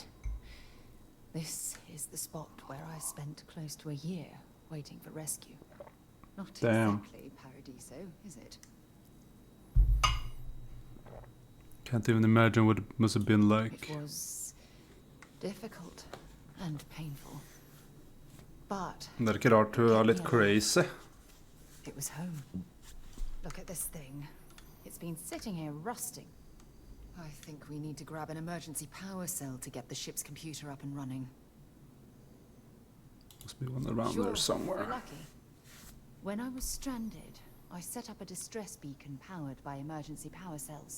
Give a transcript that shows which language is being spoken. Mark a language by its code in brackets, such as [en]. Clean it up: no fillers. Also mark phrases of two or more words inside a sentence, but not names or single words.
[en] This is the spot where I spent close to a year waiting for rescue. Not Damn. exactly Paradiso, is it? Can't even imagine what it must have been like. It was difficult and painful. But [no] Det ikke rart hun er litt crazy. [en] it was home. Look at this thing. It's been sitting here rusting. I think we need to grab an emergency power cell to get the ship's computer up and running. Must be one around Sure, there somewhere. we're lucky. When I was stranded, I set up a distress beacon powered by emergency power cells.